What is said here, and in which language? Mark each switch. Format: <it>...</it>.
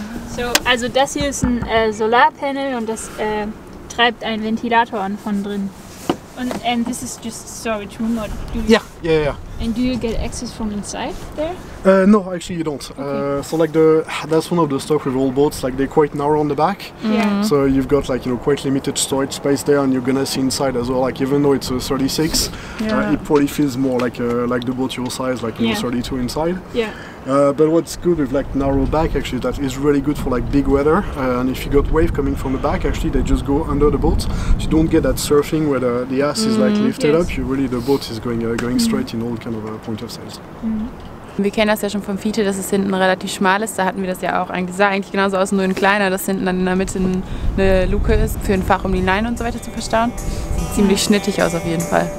<de>So, also das hier ist ein Solarpanel und das treibt einen Ventilator an von drin.</de> <en>And this is just storage room, or do you... Yeah. And do you get access from inside there? No, actually you don't. Okay. So like that's one of the stuff with all boats. Like they're quite narrow on the back. Yeah. So you've got like quite limited storage space there, and you're gonna see inside as well. Like even though it's a 36, it probably feels more like the boat your size, like 32 inside. Yeah. But what's good with like narrow back actually, that is really good for like big weather. And if you got wave coming from the back, actually they just go under the boat. So you don't get that surfing where the ass is like lifted up. You really, the boat is going straight in all kind of point of sails.</en> <de>Wir kennen das ja schon vom Fiete, dass es hinten relativ schmal ist. Da hatten wir das ja auch eigentlich. Das sah eigentlich genauso aus, nur ein kleiner, dass hinten dann in der Mitte eine Luke ist für ein Fach, um die Leine und so weiter zu verstauen. Sieht ziemlich schnittig aus auf jeden Fall.</de>